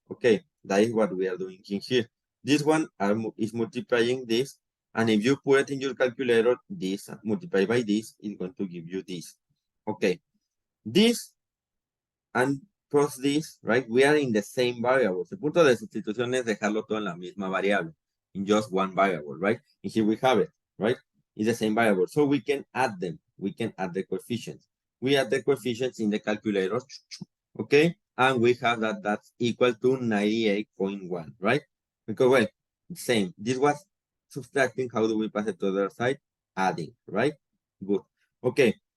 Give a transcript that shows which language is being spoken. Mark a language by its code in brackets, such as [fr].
[en] Okay, that is what we are doing in here. This one is multiplying this. And if you put it in your calculator, this multiplied by this is going to give you this. Okay, this and cross this, right, we are in the same variable. [es] El punto de sustitución es dejarlo todo en la misma variable, [en] in just one variable, right? And here we have it, right? It's the same variable. So we can add them. We can add the coefficients. We add the coefficients in the calculator, okay? And we have that that's equal to 98.1, right? Because, well, same. This was subtracting. How do we pass it to the other side? Adding, right? Good. Okay.